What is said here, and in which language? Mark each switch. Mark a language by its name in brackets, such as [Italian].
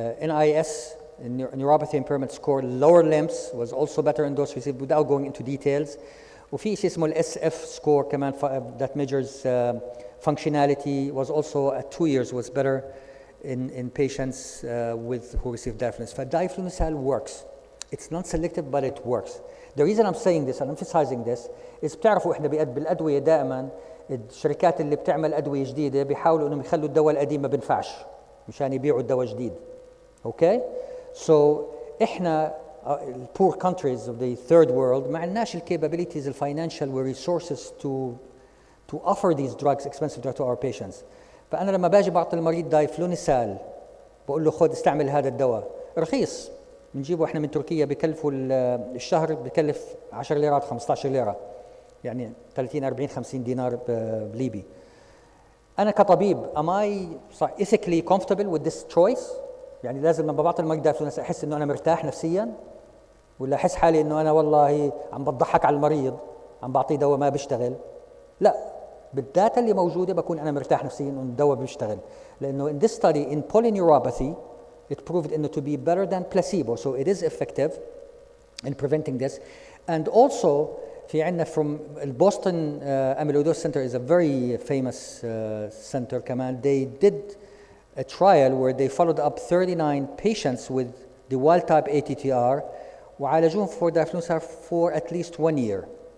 [English] NIS, neuropathy impairment score, lower limbs, was also better in those who received, without going into details. [Arabic] وفي شيء اسمه [English] SF score كمان that measures functionality, was also at 2 years was better in patients who received diflunisal. Diflunisal works. It's not selective, but it works. The reason I'm saying this and emphasizing this is [Arabic] بتعرفوا احنا بالادويه دائما الشركات اللي بتعمل ادويه جديده بيحاولوا انهم يخلوا الدواء القديم ما بينفعش مشان يبيعوا الدواء جديد. [English] Okay? So احنا poor countries of the third world [Arabic] ما عندناش [English] capabilities, financial resources to offer these drugs, expensive drugs, to our patients. [Arabic] فأنا لما باجي بعطي المريض دايفلونيسال بقول له خذ استعمل هذا الدواء رخيص, بنجيبه احنا من تركيا, بكلفوا الشهر بكلف 10 ليرات 15 ليرة, يعني 30 40 50 دينار بليبي. أنا كطبيب [English] am I ethically comfortable with this choice؟ [Arabic] يعني لازم لما بعطي المريض دايفلونيسال أحس إنه أنا مرتاح نفسيا, ولا أحس حالي إنه أنا والله عم بضحك على المريض, عم بعطيه دواء ما بيشتغل؟ لا, بالداتا اللي موجوده بكون انا مرتاح نفسيا انه الدواء بيشتغل, لانه [English] in this study in polyneuropathy it proved [Arabic] انه [English] to be better than placebo, so it is effective in preventing this. And also في عندنا from Boston Amyloidosis Center is a very famous center كمان, they did a trial where they followed up 39 patients with the wild type ATTR [Arabic] وعالجوهم [English] for diflunisal for at least 1 year.